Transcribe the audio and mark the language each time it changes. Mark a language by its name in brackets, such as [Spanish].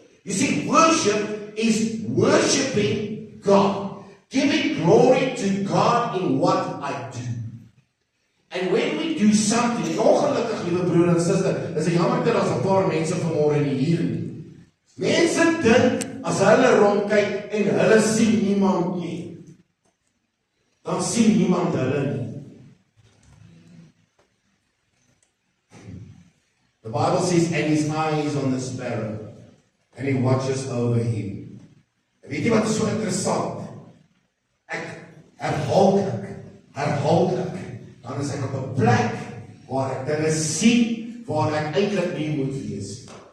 [English] You see, worship is worshiping God, giving glory to God in what I do. And when we do something, [Afrikaans] en ongelukkig, liewe broer en suster, is 'n jammer dat daar's 'n paar mense vanmôre nie hier nie. Mense dink as hulle rondkyk en hulle sien niemand nie, dan sien niemand hulle nie. [English] The Bible says, and his eye is on the sparrow, and he watches over him. [Afrikaans] Weet jy wat is so interessant? Ek herhaal ek, dan is ek op 'n plek waar ek dinge sien waar ek eintlik nie moet wees.